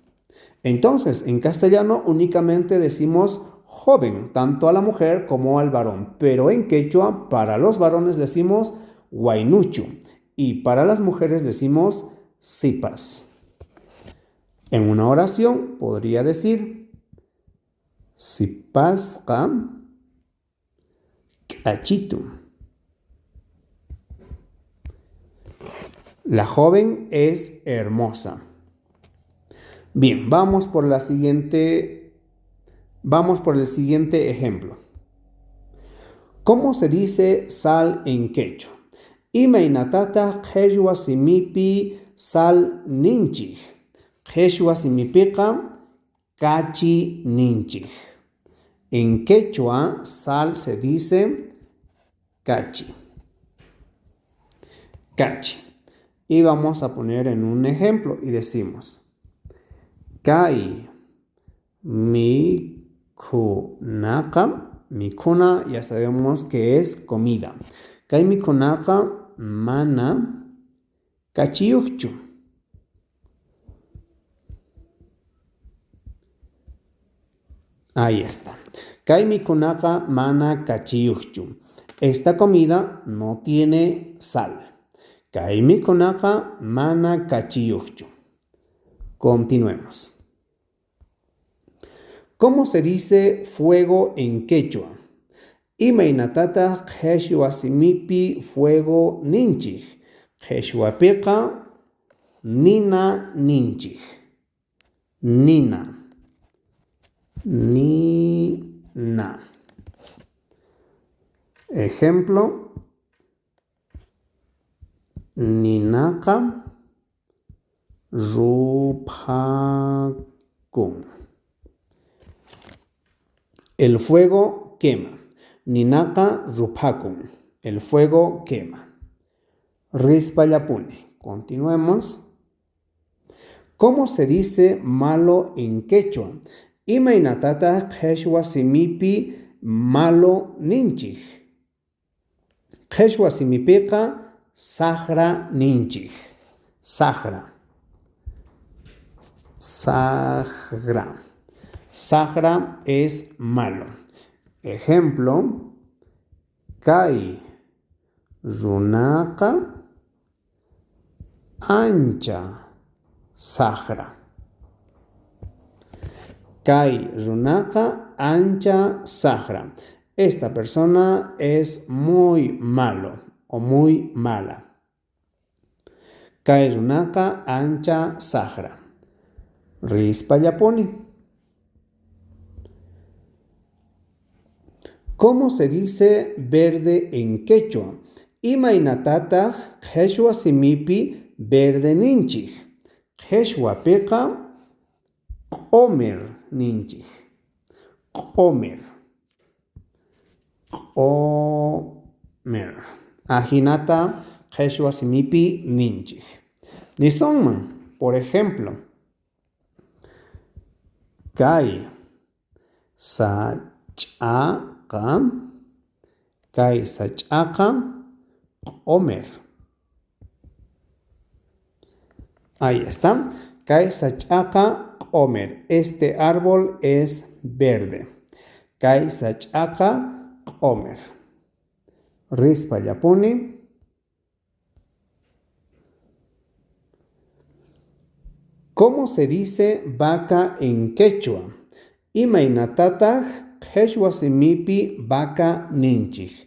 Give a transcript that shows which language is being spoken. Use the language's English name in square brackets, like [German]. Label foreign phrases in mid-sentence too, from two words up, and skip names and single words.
[Spanish] Entonces, en castellano únicamente decimos joven, tanto a la mujer como al varón. Pero en quechua, para los varones decimos wainuchu. Y para las mujeres decimos sipas. En una oración podría decir [Quechua] sipasqa k'achitu. [Spanish] La joven es hermosa. Bien, vamos por el siguiente ejemplo. ¿Cómo se dice sal en quechua? [Quechua] Imaynatata qhechwa simipi sal ninchij. Qhechwa simipiqa cachi ninchij. [Spanish] En quechua sal se dice cachi. [Quechua] Cachi. [Spanish] Y vamos a poner en un ejemplo y decimos [Quechua] kai mikunaqa. [Spanish] Mikuna ya sabemos que es comida. [Quechua] Kai mikunaqa mana kachiyuqchu. [Spanish] Ahí está. [Quechua] Kai mikunaqa mana kachiyuqchu. [Spanish] Esta comida no tiene sal. [Quechua] Kai mikunaqa mana kachiyuqchu. [Spanish] Continuemos. ¿Cómo se dice fuego en quechua? [Quechua] Imaynatata qhechwa simipi fuego ninchij. Qhechwapiqa nina ninchij. Nina. Nina. Ejemplo. Ninaqa rupakun. [Spanish] El fuego quema. [Quechua] Ninaqa rupakun. [Spanish] El fuego quema. [Quechua] Rispallapuni. Continuemos. [Spanish] ¿Cómo se dice malo en quechua? [Quechua] Imaynatata qhechwa simipi malo ninchij. Qhechwa simipiqa sahra ninchij. Sahra. Sahra. [Spanish] Sahra es malo. Ejemplo. [Quechua] Kai runaqa ancha sahra. Kay runaka ancha sahra. [Spanish] Esta persona es muy malo o muy mala. [Quechua] Kay runaka ancha sahra. Rispallapuni. [Spanish] ¿Cómo se dice verde en quechua? [Quechua] Imaynatata qheshwa simipi verde ninchik. Qheshwa piqa q'omer ninchik. Q'omer. Q'omer. Ajinata qheshwa simipi ninchik. Nisonman, [Spanish] por ejemplo, [Quechua] kay sach'aqa q'omer. [Spanish] Ahí está. [Quechua] Kay sach'aqa q'omer. [Spanish] Este árbol es verde. [Quechua] Kay sach'aqa q'omer. Rispallapuni. [Spanish] ¿Cómo se dice vaca en quechua? [Quechua] Imaynatataq qheshwa simipi vaca ninchik.